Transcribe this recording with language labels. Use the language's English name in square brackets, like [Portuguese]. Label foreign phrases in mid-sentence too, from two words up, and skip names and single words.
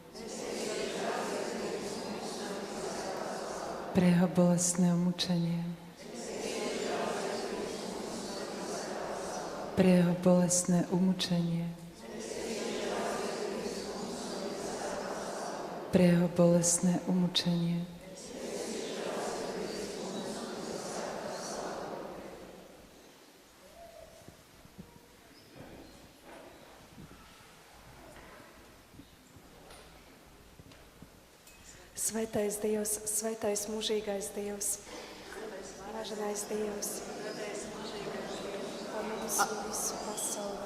[Slovak] Pre Jeho bolestné umúčenie. Pre Jeho bolestné umúčenie. Pre Jeho bolestné umúčenie. [Latvian] Svētais Dievs, svētais mūžīgais Dievs, varenais Dievs, par mūsu visu pasauli.